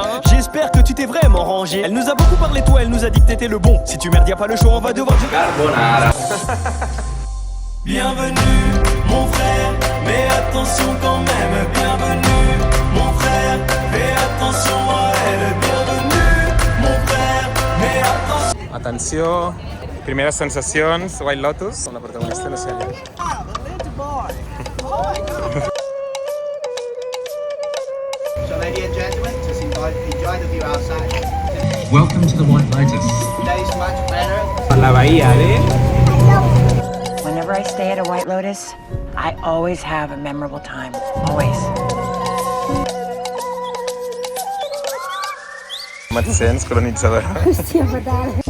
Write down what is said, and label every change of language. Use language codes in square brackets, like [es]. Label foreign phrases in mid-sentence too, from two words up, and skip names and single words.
[fr] J'espère que tu t'es vraiment rangé. Elle nous a beaucoup parlé, toi, elle nous a dit que t'étais le bon. Si tu merdes, y'a pas le choix, on va devoir jouer. Carbonara. Bienvenue, mon frère, mais attention quand même. Bienvenue, mon frère, fais attention à elle. Bienvenue, mon frère, mais attention. [ca] Atenció, primeres sensacions, White Lotus, amb la protagonista no sé allà. [en] So, ladies and gentlemen, just enjoy the view outside. Welcome to the White Lotus. Today's much better. [es] la bahía de... [en] Whenever I stay at a White Lotus, I always have a memorable time. Always. [ca] Com et sents, colonitzadora? Hòstia, fatal.